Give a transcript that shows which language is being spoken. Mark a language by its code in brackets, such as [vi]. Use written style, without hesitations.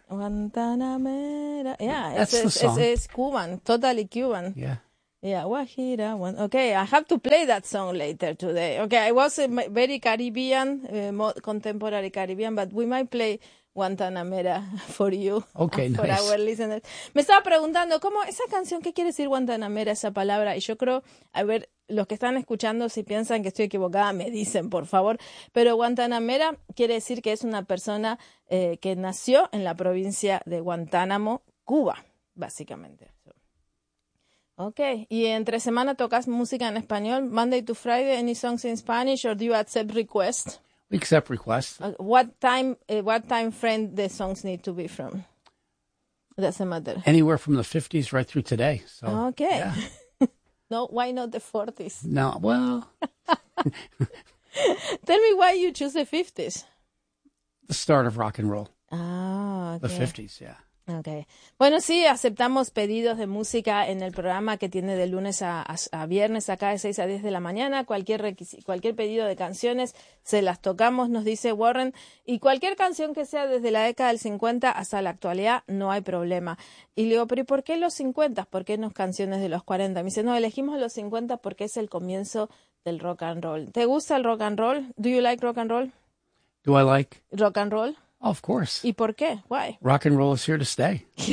[en] Guantanamera. Yeah. That's the song. It's Cuban. Totally Cuban. Yeah. Yeah, Guajira. Okay, I have to play that song later today. Okay, I was very Caribbean, contemporary Caribbean, but we might play Guantanamera for you. Okay, for nice. For our listeners. [es] Me estaba preguntando, ¿cómo esa canción, qué quiere decir Guantanamera, esa palabra? Y yo creo, a ver, los que están escuchando, si piensan que estoy equivocada, me dicen, por favor. Pero Guantanamera quiere decir que es una persona que nació en la provincia de Guantánamo, Cuba, básicamente. [en] Okay, [es] y entre semana tocas música en español, [en] Monday to Friday, any songs in Spanish, or do you accept requests? We accept requests. What time frame the songs need to be from? Doesn't matter. Anywhere from the 50s right through today. So, okay. Yeah. No, why not the 40s? No, well. Tell me why you choose the 50s. The start of rock and roll. Okay. The 50s, yeah. Okay. [es] Bueno, sí, aceptamos pedidos de música en el programa que tiene de lunes a viernes acá de 6 a 10 de la mañana. Cualquier pedido de canciones se las tocamos, nos dice Warren. Y cualquier canción que sea desde la década del 50 hasta la actualidad, no hay problema. Y le digo, pero ¿y por qué los 50? ¿Por qué no canciones de los 40? Me dice, no, elegimos los 50 porque es el comienzo del rock and roll. ¿Te gusta el rock and roll? [en] Do you like rock and roll? Do I like? Rock and roll. Oh, of course. [es] ¿Y por qué? Why? [en] Rock and roll is here to stay.